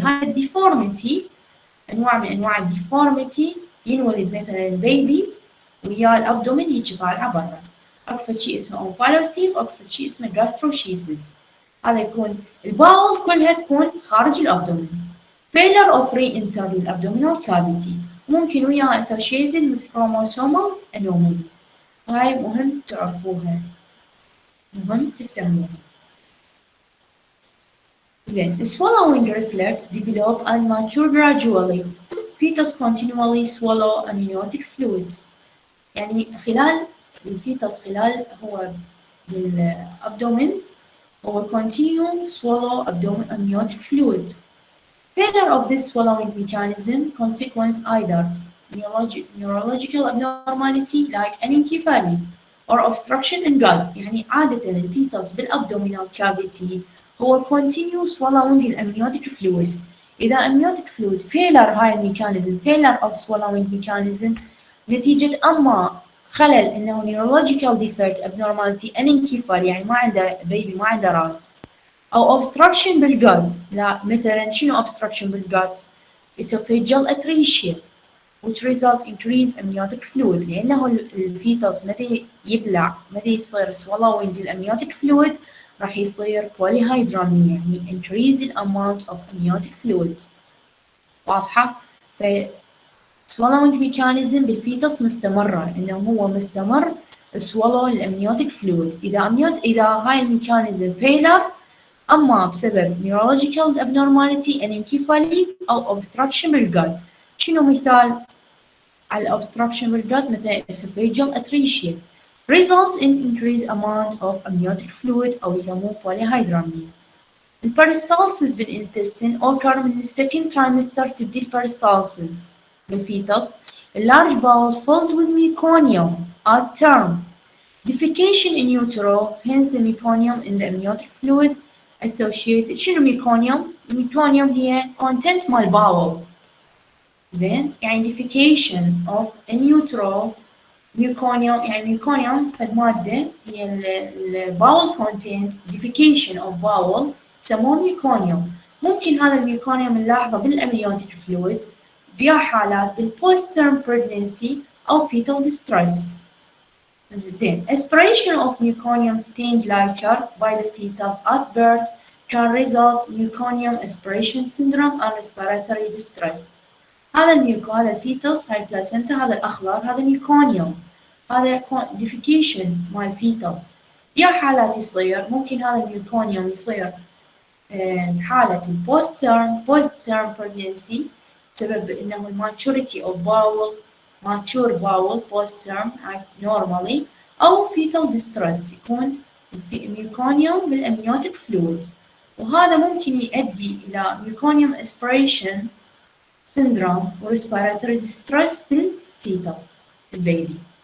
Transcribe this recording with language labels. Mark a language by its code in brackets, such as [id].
[ar] هاي الديفورميتي انواع من انواع الديفورميتي ينولد مثلا البيبي ويا الابدومين هيجي طالعه برا. اكو شيء اسمه اونفالوسيل واكو شيء اسمه جاستروشيسيس. هذا يكون الباول كلها تكون خارج الابدومين. [en] failure of re-enter [ar] للابدومينال كافيتي ممكن وياها [en] associated with chromosomal anomaly. [ar] هاي مهم تعرفوها، مهم تفهموها. زين [en] swallowing reflex develop and mature gradually. Fetus continually swallow amniotic fluid. [ar] يعني خلال الفيتس خلال هو بالابدومين [en] or continue swallow amniotic fluid. Failure of this swallowing mechanism consequence either neurological abnormality like anencephaly or obstruction in gut. [ar] يعني عادة الفيتس بالabdominal cavity هو [en] continue swallowing [ar] الامنيوتيك fluid. إذا amniotic fluid failure هاي الميكانيزم [en] failure of swallowing mechanism [ar] نتيجة أما خلل إنه [en] neurological defect abnormality anencephaly [ar] يعني ما عنده بيبي ما عنده راس أو obstruction بالجت. لا مثلا شنو obstruction بالجت؟ esophageal atresia [en] which result increase amniotic fluid [ar] لأنه الفيتوس متى يبلع متى يصير swallowing الامنيوتيك fluid راح يصير [en] polyhydramnion يعني increase the amount of amniotic fluid. [ar] واضحة؟ ف swallowing mechanism بالفيتوس مستمرة إنه هو مستمر [en] swallow [ar] الامنيوتيك fluid. إذا هاي الميكانيزم failure أما بسبب [en] neurological abnormality anencephaly [ar] أو obstruction بالgut. شنو مثال على [en] obstruction بالgut مثل esophageal atresia result in increased amount of amniotic fluid [ar] أو يسموه [en] polyhydramnion. [ar] البريستالسيس بالintestine occur من second trimester تبدي البريستالسيس بالفيتوس. [en] Large bowel filled with meconium at term. Defecation in utero, hence the meconium in the amniotic fluid associated. [ar] شنو meconium؟ meconium هي content مال bowel. زين يعني [en] defecation of in utero meconium [ar] يعني meconium المادة هي ال bowel content [en] defecation of bowel [ar] يسموه meconium. ممكن هذا الميكونيوم نلاحظه بالامنيوتيك فلويد في حالات بال [en] post term pregnancy [ar] أو [en] fetal distress. [ar] زين [en] aspiration of meconium stained liquor by the fetus at birth can result meconium aspiration syndrome and respiratory distress. [ar] هذا الفيتوس هاي البلاسنتا هذا الأخضر هذا ميكونيوم هذا defecation مال الفيتوس. في حالات يصير ممكن هذا الميكونيوم يصير حالة البوست term pregnancy بسبب إنه الماتوريتي of bowel mature bowel [en] post term normally [ar] أو [en] fetal distress [ar] يكون ميكونيوم بالامنيوتيك فلويد وهذا ممكن يؤدي إلى ميكونيوم [en] aspiration syndrome [ar] و [en] respiratory distress [ar] بالفيتوس البيبي.